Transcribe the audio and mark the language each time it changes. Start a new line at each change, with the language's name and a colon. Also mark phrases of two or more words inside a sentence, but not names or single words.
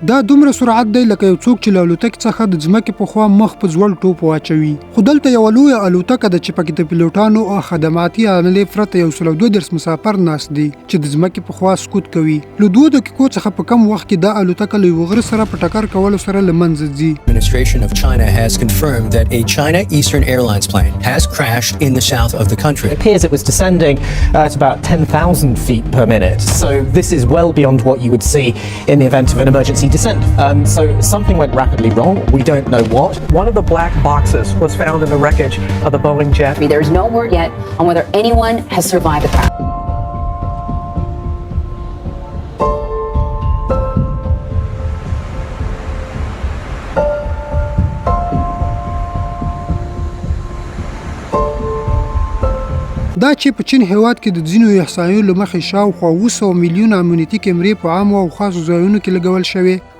Pashto: دا دومره سرعت دی لکه یو څوک چې له الوتکې څخه د ځمکې په خوا مخ په ځوړ ټوپ واچوي. خو دلته یوه لویه الوتکه ده چې پکې د پیلوټانو او خدماتي عاملې پرته 112 مسافر ناست دي چې د ځمکې په خوا سقوط کوي. له 2 دقیقو څخه په کم وخت کې دا الوتکه له یوه غره سره په ټکر کولو سره له منځه ځي.
English: Administration of China has confirmed that a China Eastern Airlines plane has crashed in the south of the country. It appears it was descending at about 10,000 feet per minute. So this is well beyond what you would see in the event of an emergency descent. So something went rapidly wrong. We don't know what. One of the black boxes was found in the wreckage of the Boeing jet. There is no word yet on whether anyone has survived the crash.
Pashto: دا چې په چین هیواد کې د ځینو احصایو له مخې شاوخوا 200 میلیون امنیتي کیمرې په عامو او خاصو ځایونو کې لګول شوې.